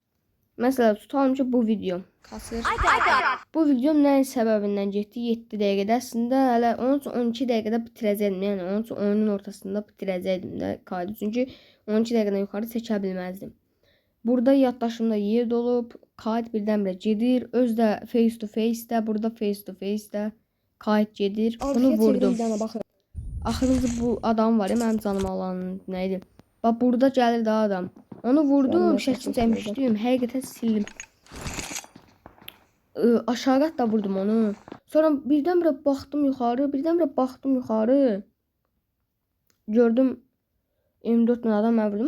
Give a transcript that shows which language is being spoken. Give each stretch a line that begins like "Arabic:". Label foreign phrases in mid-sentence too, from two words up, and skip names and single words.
Azerbaijani: Məsələn, tutalım ki bu video kasır. Bu video nəyin səbəbindən getdi? 7 dəqiqədə. Əslində hələ onun üçün 12 dəqiqədə bitirəcəkdim. Yəni onun üçün oyunun ortasında bitirəcəkdim də kaydı. Çünki 12 dəqiqədən yuxarı çəkə bilməzdim. Burada yaddaşımda yer dolub. kayıt birdən-birə gedir. Öz də
English: face to face
Azerbaijani: də, burada
English: face to face
Azerbaijani: də kayıt gedir. Bunu vurdum. Axırıncı bu adam var ya, mənim canım alan nə idi? Bax burada gəlir də adam. Onu vurdum, şəkil çəkmişdim. Həqiqətən sildim. Aşağı da vurdum onu. Sonra birdən-birə baxdım yuxarı, gördüm 24 dənə adam mən vurdum.